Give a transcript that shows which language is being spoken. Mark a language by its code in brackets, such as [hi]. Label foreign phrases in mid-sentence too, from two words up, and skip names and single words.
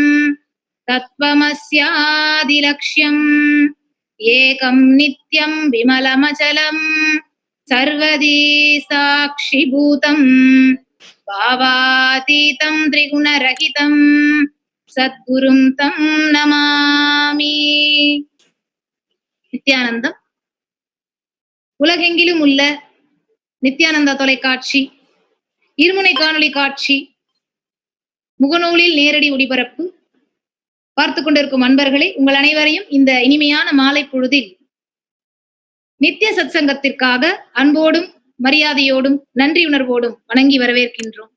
[sa] तत्त्वमस्यादिलक्ष्यम् एकं नित्यं विमलमचलं सर्वदी साक्षिभूतं भावातीतं त्रिगुणरहितं सद्गुरुं तं नमामि. [ta] நித்யானந்தம். உலகெங்கிலும் உள்ள நித்யானந்த தொலைக்காட்சி இருமுனை காணொளி காட்சி முகநூலில் நேரடி ஒளிபரப்பு பார்த்து கொண்டிருக்கும் அன்பர்களே, உங்கள் அனைவரையும் இந்த இனிமையான மாலை பொழுதில் நித்திய சத்சங்கத்திற்காக அன்போடும் மரியாதையோடும் நன்றியுணர்வோடும் வணங்கி வரவேற்கின்றோம்.